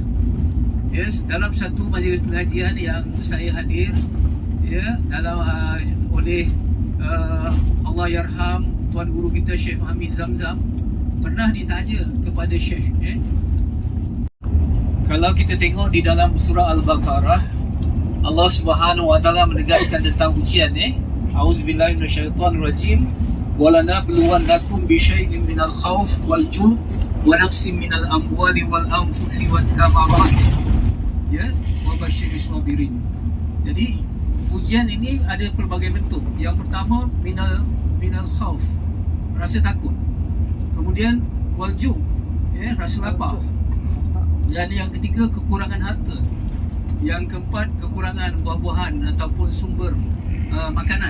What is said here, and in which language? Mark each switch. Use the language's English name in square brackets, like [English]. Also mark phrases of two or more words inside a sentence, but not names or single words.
[Malay] Dalam satu majlis pengajian yang saya hadir, dalam oleh [Arabic] الله يرحم [Malay] Tuan Guru kita Syekh Muhammad Zamzam, pernah ditanya kepada Syekh, kalau kita tengok di dalam surah Al-Baqarah, Allah [Arabic] سبحانه وتعالى [Malay] menegaskan tentang ujian, [Arabic] أعوذ بالله من الشيطان الرجيم، ولنبلونكم بشيء من الخوف والجوع ونقص من الأموال والأنفس والثمرات، وبشر الصابرين. [Malay] Jadi ujian ini ada pelbagai bentuk. Yang pertama [Arabic] من الخوف, [Malay] rasa takut. Kemudian [Arabic] والجوع', [Malay] rasa lapar. Dan yang ketiga, kekurangan harta. Yang keempat, kekurangan buah-buahan ataupun sumber makanan.